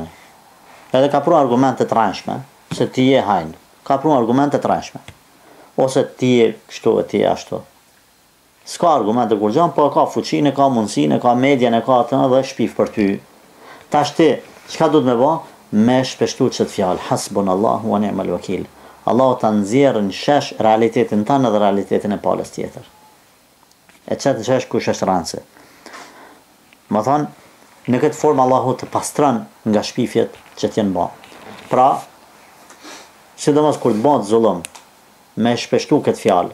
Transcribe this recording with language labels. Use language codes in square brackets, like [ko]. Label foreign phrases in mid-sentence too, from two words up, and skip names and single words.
[sq] Edhe ka pru argumente të rëndshme, se ti je hajn, ka pru argumente të rëndshme. Ose ti je kështu e ti je ashtu. S'ka argumente kur gjan, po ka fuqinë, ka mundësinë, ka median, ka atë dhe shpif për ty. Tash ti, çka duhet me bë? Me shpeshtu çet fjalë, [ar] حسبنا الله ونعم الوكيل. [sq] Allahu ta nxjerrë në shesh realitetin tanë dhe realitetin e palës tjetër. E çet shesh kush është rëndse. Më thonë, në këtë formë Allahu të pastron nga shpifjet që t'jen bë. Pra, sidomos kur të bëhet zullum, me shpeshtu këtë fjalë.